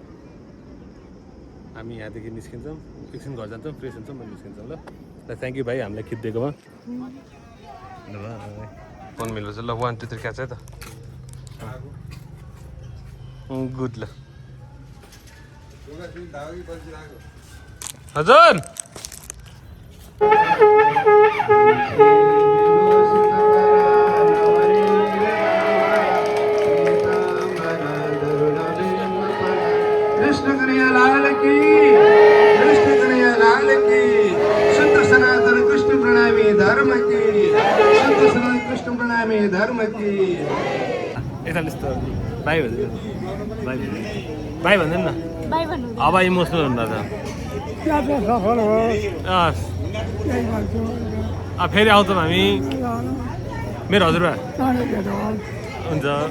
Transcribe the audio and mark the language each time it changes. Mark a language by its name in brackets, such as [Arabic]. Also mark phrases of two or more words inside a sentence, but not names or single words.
[Nepali] हामी यहाँदेखि निस्किन्छौँ एकछिन घर जान्छौँ फ्रेस हुन्छौँ म निस्किन्छौँ ल [English] thank you [Nepali] भाइ हामीलाई खिचिदिएकोमा ल फोन मिल्नु चाहिँ ल 1 2 3 क्याच है त गुड ल हजुर [Hindi] कृष्ण कन्हैया लाल की कृष्ण कन्हैया लाल की शुद्ध सनातन कृष्ण प्रणामी धर्म की शुद्ध सनातन कृष्ण प्रणामी धर्म की [Nepali] यता यस्तो भाइ भन्दैन भाइ भन्दैन न अब इमोसनल हुँदा त फेरि आउँछौँ हामी मेरो हजुरबा हुन्छ